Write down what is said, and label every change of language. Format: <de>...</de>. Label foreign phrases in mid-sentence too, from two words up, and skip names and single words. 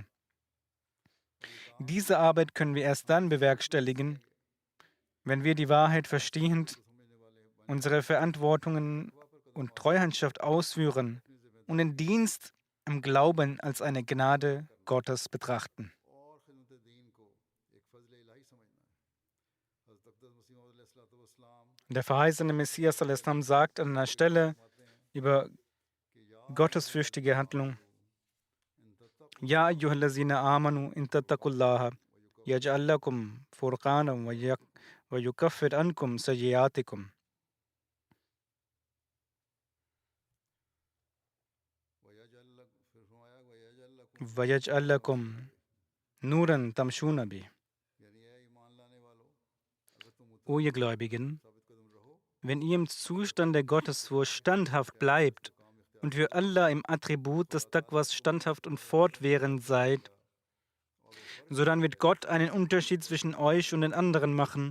<de>Diese Arbeit können wir erst dann bewerkstelligen, wenn wir die Wahrheit verstehend, unsere Verantwortungen und Treuhandschaft ausführen und den Dienst am Glauben als eine Gnade Gottes betrachten. Der verheißene Messias al-Islam sagt an einer Stelle über gottesfürchtige Handlung:</de> <ar>يا أيها الذين آمنوا إن تتقوا الله يجعل لكم فرقانا ويكفر عنكم سيئاتكم. ويجعل لكم نورا تمشون به.</ar> <de>O ihr Gläubigen, wenn ihr im Zustand der Gottesfurcht standhaft bleibt und für Allah im Attribut des Taqwas standhaft und fortwährend seid, sodann wird Gott einen Unterschied zwischen euch und den anderen machen.</de>